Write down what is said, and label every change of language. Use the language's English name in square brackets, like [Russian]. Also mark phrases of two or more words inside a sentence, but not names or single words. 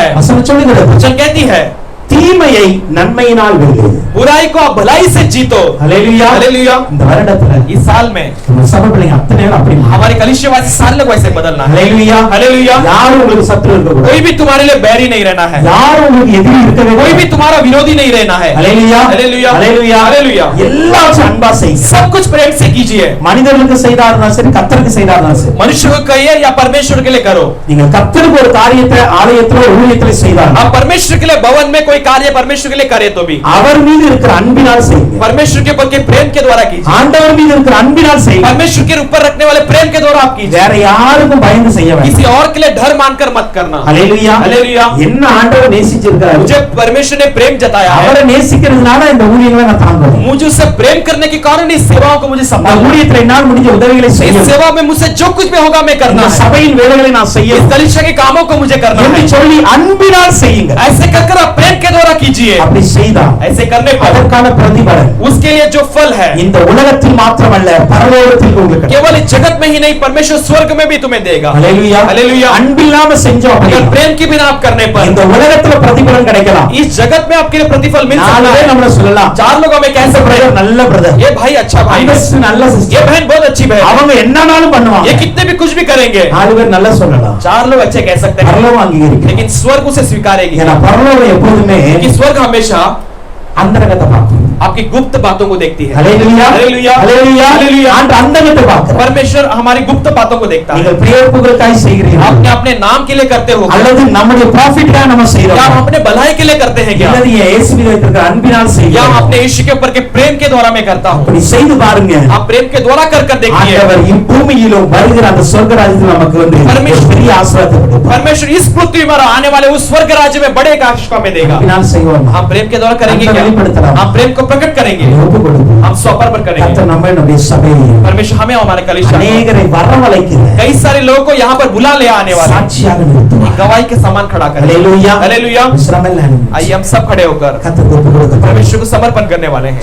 [Tamil] வசனம் சொல்லுகிறது, [Hindi] वचन कहती है [Tamil] தீமையை நன்மையினால் வெல்லு. [Hindi] बुराई को आप भलाई से जीतो। [Tamil] ஹல்லேலூயா. [Hindi] हालेलुया। [Tamil] இந்த வருடத்துல [Hindi] इस साल में [Tamil] நம்ம சபை பிள்ளைங்க அத்தனை பேரும் அப்படி [Hindi] हमारे कलिसियावासी सारे लोग ऐसे बदलना है। [Tamil] ஹல்லேலூயா. [Hindi] हालेलुया। [Tamil] யாரும் உங்களுக்கு சத்துரு இருக்க கூடாது, [Hindi] कोई भी तुम्हारे लिए बैरी नहीं रहना है, [Tamil] யாரும் உங்களுக்கு எதிரி இருக்க [Hindi] कोई [Tamil] கூடாது. [Hindi] भी तुम्हारा विरोधी नहीं रहना है। [Tamil] ஹல்லேலூயா. [Hindi] हालेलुया। [Tamil] ஹல்லேலூயா. [Hindi] हालेलुया। [Tamil] எல்லாரும் அன்பா செய்யுங்க. [Hindi] सब कुछ प्रेम से कीजिए। [Tamil] மனிதர்களுக்கு செய்தாலும் சரி, கர்த்தருக்கு செய்தாலும் சரி. [Hindi] मनुष्य को कहिए या परमेश्वर के लिए करो। [Tamil] நீங்கள் கர்த்தருக்கு ஒரு காரியத்தை ஆலயத்திலோ ஊழியத்திலோ செய்தால் [Hindi] आप परमेश्वर के लिए भवन में कोई कार्य परमेश्वर के लिए करे तो भी [Tamil] அவர் மீது இருக்கிற அன்பினால் செய்யுங்க. [Hindi] परमेश्वर के ऊपर के प्रेम के द्वारा कीजिए। [Tamil] ஆண்டவர் மீது இருக்கிற அன்பினால் செய்யுங்க. [Hindi] परमेश्वर के ऊपर रखने वाले प्रेम के द्वारा आप कीजिए। [Tamil] வேற யாருக்கும் பயந்து செய்ய வேண்டாம். [Hindi] किसी और के लिए डर मानकर मत करना। [Tamil] ஹல்லேலூயா. [Hindi] हालेलुया। [Tamil] என்ன ஆண்டவர் நேசிச்சிருக்காரு, [Hindi] मुझे परमेश्वर ने प्रेम जताया है, [Tamil] அவரை நேசிக்கிறதுனால இந்த ஊழியங்களை நான் தாங்குவேன். [Hindi] मुझे उससे प्रेम करने के कारण इस सेवाओं को मुझे [Tamil] இந்த [Hindi] संभालना है। [Tamil] ஊழியத்தில் என்னால் முடிஞ்ச உதவிகளை [Hindi] इस [Tamil] செய்ய, [Hindi] सेवा में मुझसे जो कुछ भी होगा मैं करना [Tamil] இந்த [Hindi] है। [Tamil] சபையின் வேலைகளை நான் செய்ய [Hindi] इस कलीसिया के कामों को मुझे करना [Tamil] என்று [Hindi] है। [Tamil] சொல்லி அன்பினால் செய்யுங்க. [Hindi] ऐसे कर आप प्रेम के द्वारा कीजिए। [Tamil] அப்படி செய்தால் [Hindi] ऐसे करने पर [Tamil] அதற்கான பிரதிபலன் [Hindi] उसके लिए जो फल है [Tamil] இந்த உலகத்தில் மாத்திரமல்ல பரலோகத்தில் உங்களுக்கு கிடைக்கும். [Hindi] केवल इस जगत में ही नहीं परमेश्वर स्वर्ग में भी तुम्हें देगा। [Tamil] ஹல்லேலூயா. [Hindi] हालेलुया। [Tamil] அன்பில்லாம செஞ்சோம் [Hindi] अगर [Tamil] அப்படின்னா [Hindi] प्रेम की बिना आप करने पर [Tamil] இந்த உலகத்துல பிரதிபலன் கிடைக்கலாம். [Hindi] इस जगत में आपके लिए प्रतिफल मिल सकता [Tamil] நாலு [Hindi] है। [Tamil] பேர் நம்மள சொல்லலாம், [Hindi] चार लोग हमें कह सकते हैं [Tamil] நல்ல பிரதர், [Hindi] ये भाई अच्छा भाई [Tamil] அந்த [Hindi] है, [Tamil] sister நல்ல [Hindi] ये [Tamil] சிஸ்டர், [Hindi] बहन बहुत अच्छी बहन है, [Tamil] அவங்க என்னனாலும் பண்ணுவாங்க. [Hindi] ये कितने भी कुछ भी करेंगे। [Tamil] நாலு பேர் நல்லா சொல்லலாம், [Hindi] चार लोग अच्छे कह सकते हैं, [Tamil] பரலோகம் அங்கீகரிக்கும். [Hindi] लेकिन स्वर्ग उसे स्वीकारेगी। [Tamil] ஏன்னா பரலோகம் எப்போதுமே [Hindi] कि स्वर्ग हमेशा [Tamil] அந்தரங்கத்தை பார்க்கும். [Hindi] आपकी गुप्त बातों को देखती है। [Tamil] ஹல்லேலூயா. [Hindi] हालेलुया। [Tamil] ஹல்லேலூயா. [Hindi] हालेलुया। [Tamil] ஆண்டு அந்தரங்கத்தை பார்க்கிறார். [Hindi] परमेश्वर हमारी गुप्त बातों को देखता है। [Tamil] நீங்கள் பிரேயப்புகளுக்காய் செய்கிறீர்கள் [Hindi] आपने अपने नाम के लिए करते हो [Tamil] அல்லது நம்முடைய ப்ராஃபிட்காக நம்ம [Hindi] या [Tamil] செய்றோம், [Hindi] हम अपने भलाई के लिए करते हैं क्या, [Tamil] அல்லது இயேசு மீது வைத்திருக்கிற அன்பினால் [Hindi] या [Tamil] செய்கிறோம். [Hindi] हम अपने यीशु के ऊपर के प्रेम के द्वारा मैं करता हूँ। [Tamil] அப்படி செய்து பாருங்க. [Hindi] आप प्रेम के द्वारा कर देखिए। [Tamil] ஆண்டவர் இப்பூமியிலும் வருகிற அந்த சொர்க்கராஜ்யத்தில் நமக்கு வந்து ஒரு பெரிய ஆசீர்வாதத்தை கொடுப்பார். [Hindi] परमेश्वर इस पृथ्वी पर आने वाले उस स्वर्ग राज्य में बड़े आशीष को हमें देगा। [Tamil] அன்பினால் செய்வோம். [Hindi] हम प्रेम के द्वारा करेंगे क्या, हम प्रेम को प्रकट करेंगे, [Tamil] ஒப்பு கொடுப்போம். [Hindi] हम समर्पण करेंगे। [Tamil] கர்த்தர் நம்மை நம்முடைய சபையை [Hindi] परमेश्वर हमें हमारे कलीसिया [Tamil] அநேகரை வரவழைக்கிற [Hindi] कई सारे लोगों को यहाँ पर बुला ले आने वाले [Tamil] சாட்சியாக நிறுத்துவார். [Hindi] गवाही के समान खड़ा करें। [Tamil] ஹல்லேலூயா. [Hindi] हालेलुया। [Tamil] விசிராமல் [Hindi] आइए हम सब खड़े होकर [Tamil] கர்த்தருக்கு ஒப்பு கொடுக்கிறோம். [Hindi] परमेश्वर को समर्पण करने वाले हैं।